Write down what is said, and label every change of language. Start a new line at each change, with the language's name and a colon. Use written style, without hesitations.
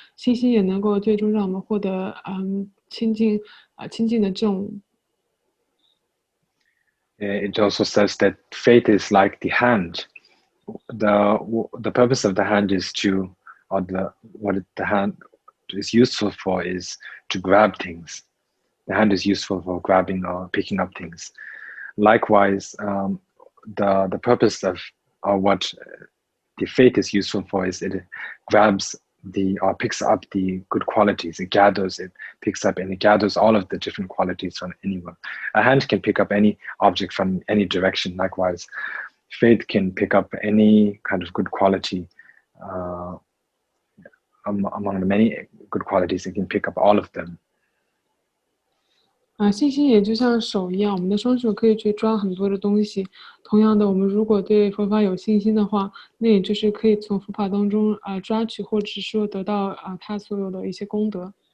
Chinese: 信心也能够最终让我们获得清净的正。
English: It also says that faith is like the hand. The purpose of the hand is to, or the hand is useful for is to grab things. The hand is useful for grabbing or picking up things. Likewise, the purpose of what the faith is useful for is it grabs or picks up the good qualities. It picks up and it gathers all of the different qualities from anywhere. A hand can pick up any object from any direction. Likewise, faith can pick up any kind of good quality among the many good qualities. It can pick up all of them.
Chinese: 信心也就像手一样，我们的双手可以去抓很多的东西。同样的，我们如果对佛法有信心的话，那也就是可以从佛法当中抓取，或者是说得到他所有的一些功德。